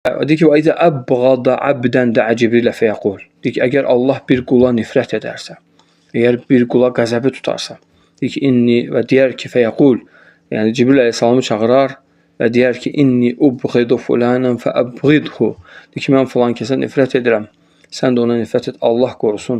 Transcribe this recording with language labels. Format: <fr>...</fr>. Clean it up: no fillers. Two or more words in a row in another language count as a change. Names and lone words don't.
<az>Deyir ki,</az> <ar>وَإِذَا أَبْغَضَ عَبْدًا دَعَ جِبْرِيلَ فَيَقُولُ.</ar> <az>Deyir ki, əgər Allah bir qula nifrət edərsə, əgər bir qula qəzəbi tutarsa, deyir ki, inni və deyər ki, fəyəqul, yəni Cibril əleyhissalamı çağırar və deyər ki,</az> <ar>إني أبغض فلانا فأبغضه.</ar> <az>Deyir ki, mən filan kəsə nifrət edirəm, sən də ona nifrət et, Allah qorusun.</az>